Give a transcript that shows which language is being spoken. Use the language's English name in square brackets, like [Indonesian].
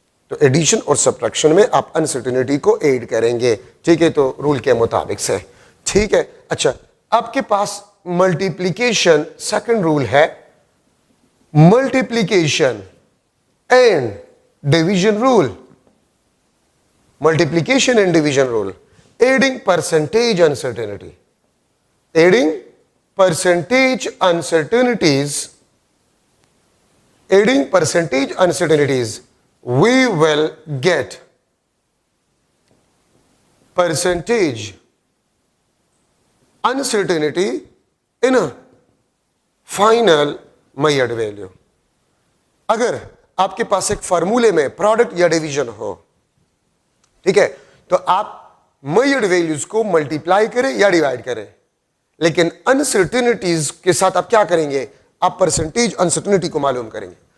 [Hindi] तो एडिशन और सब्ट्रैक्शन में आप अनसर्टेनिटी को ऐड करेंगे. ठीक है, तो रूल के मुताबिक से. ठीक है. अच्छा, आपके पास मल्टीप्लीकेशन सेकंड रूल है, multiplication and division rule. [English] Multiplication and division rule. Adding percentage uncertainty. Adding percentage uncertainties. Adding percentage uncertainties. We will get percentage uncertainty in a final measured value. [Hindi] अगर आपके पास एक फार्मूले में प्रोडक्ट या division हो, ठीक है, तो आप मेजर्ड वैल्यूज को मल्टीप्लाई करें या डिवाइड करें, लेकिन अनसर्टेनिटीज के साथ आप क्या करेंगे, आप परसेंटेज अनसर्टेनिटी को मालूम करेंगे.